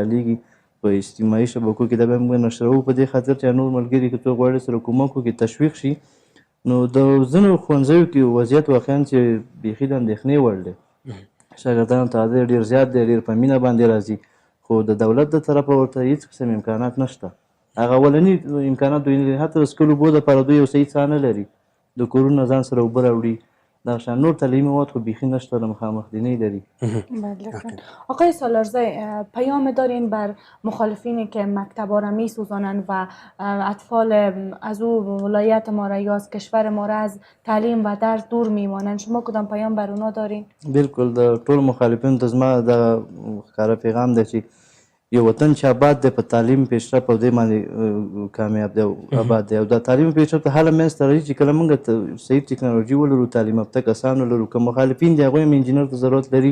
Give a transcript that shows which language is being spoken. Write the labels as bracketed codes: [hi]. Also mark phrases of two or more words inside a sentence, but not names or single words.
[ps] رالیږي په اجتماعي شبکو کې دا بیا موږ نشروو په دې خاطر چې نور ملګري که څوک غواړي سره کومک وکړي تشویق شي نو د ځینو ښوونځیو کې وضعیت واقعا چې بیخي د اندېښنې وړ دی شاګردانو ته عدد ډېر زیات دی ډېر په مینه باندې راځي خو د دولت د طرفه ورته هېڅ قسم امکانات نشته هغه اولني امکانات دوی نه لري حتی د څښلو اوبو دپاره دوی یو صحیح څاه نه لري د کورونو ځان سره اوبه راوړي دغه شان نور تعلیمي مواد خو بیخی نشته د مخامخ دینی لري [fa] آقای سالارزی پیام دارین بر مخالفینی که مکتب ها را می سوزانند و اطفال از او ولایت ما را یا از کشور ما را از تعلیم و درس دور میمانند شما کدام پیام بر اونا دارین؟ [ps] بالکل د ټول مخالفینو ته زما د ښکاره پیغام دی چې یو وطن چې آباد دی په تعلیم پیشرفت په دې باندې کامیاب دی او آباد دی او دا تعلیم پیشرفت هله منځته راځي چې کله موږ صحیح ټکنالوژي ولرو تعلیم یافته کسان ولرو که مخالفین دي هغوی هم انجینر ته ضرورت لري